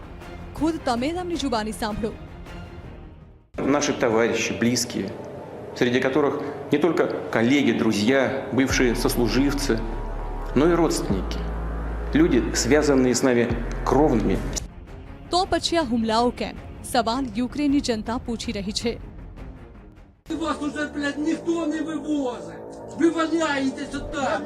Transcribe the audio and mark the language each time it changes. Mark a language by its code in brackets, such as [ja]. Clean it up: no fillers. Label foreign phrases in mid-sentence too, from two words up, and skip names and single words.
[gu] ખુદ તમે તેમની જુબાની સાંભળો. [ru] Наши товарищи, близкие, среди которых не только коллеги, друзья, бывшие сослуживцы, но и родственники. Люди, связанные с нами кровными. [gu] તો પછી આ હુમલાઓ કેમ? સવાલ યુક્રેનની જનતા પૂછી રહી છે. [ru] Вас уже, блядь, никто не вывозит. Вы валяетесь вот так.